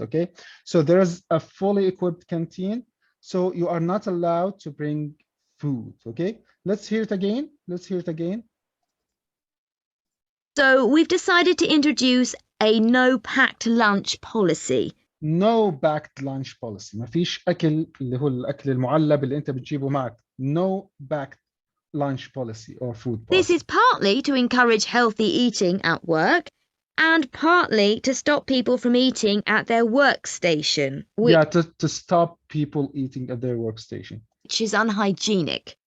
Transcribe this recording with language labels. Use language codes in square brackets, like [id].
[en] Okay, so there's a fully equipped canteen, so you are not allowed to bring food. Okay, let's hear it again. So we've decided to introduce a no-packed lunch policy. No packed lunch policy. [ar] ما فيش أكل اللي هو الأكل المعلب اللي أنت بتجيبه معك. [en] No packed lunch policy or food policy. This is partly to encourage healthy eating at work and partly to stop people from eating at their workstation. To stop people eating at their workstation. Which is unhygienic.